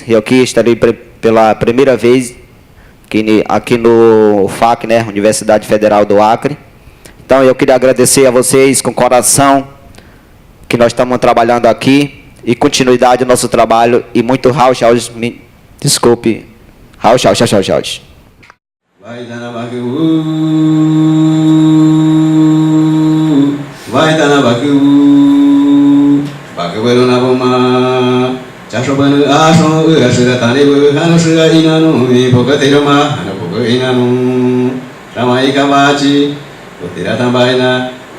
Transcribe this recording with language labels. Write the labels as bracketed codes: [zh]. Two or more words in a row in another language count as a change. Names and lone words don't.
[pt] Eu aqui estarei pela primeira vez aqui no FAC, né, Universidade Federal do Acre. Então eu queria agradecer a vocês com coração que nós estamos trabalhando aqui e continuidade do nosso trabalho e muito rauchaus, desculpe, rauchaus. [cbs] Vai dar na Chashobanu Ashon Urashiratanib Hanushira Inanu Pokatirama Hanapoka Inanu Ramaika Bachi Utiratambaina